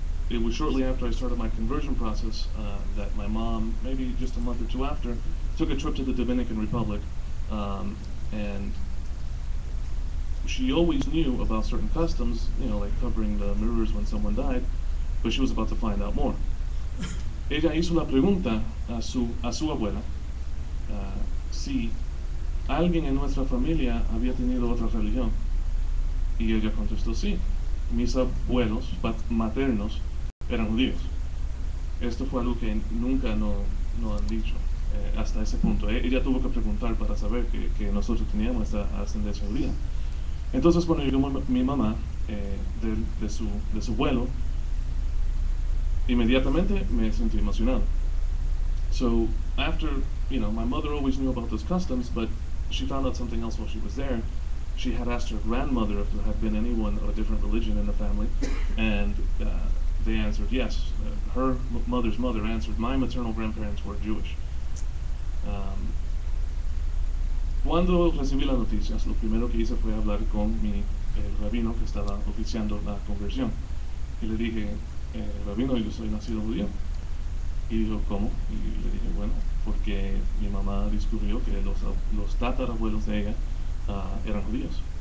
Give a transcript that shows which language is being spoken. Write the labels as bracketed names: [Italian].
[English] It was shortly after I started my conversion process that my mom, maybe just a month or 2 after, took a trip to the Dominican Republic, and she always knew about certain customs, you know, like covering the mirrors when someone died, but she was about to find out more. [Spanish] Ella hizo la pregunta a su abuela si alguien en nuestra familia había tenido otra religión, y ella contestó sí. Mis abuelos maternos eran judíos. Esto fue algo que nunca no han dicho hasta ese punto. Ella tuvo que preguntar para saber que nosotros teníamos esta ascendencia judía. Entonces cuando llegó mi mamá de su vuelo, inmediatamente me sentí emocionado. [English] So after, you know, my mother always knew about those customs, but she found out something else while she was there. She had asked her grandmother if there had been anyone of a different religion in the family, and they answered yes. Her mother's mother answered, my maternal grandparents were Jewish. [Spanish] Cuando recibí las noticias, lo primero que hice fue hablar con el rabino que estaba oficiando la conversión. Y le dije, rabino, yo soy nacido judío. Y dijo, ¿cómo? Y le dije, bueno, porque mi mamá descubrió que los tatarabuelos de ella eran judíos.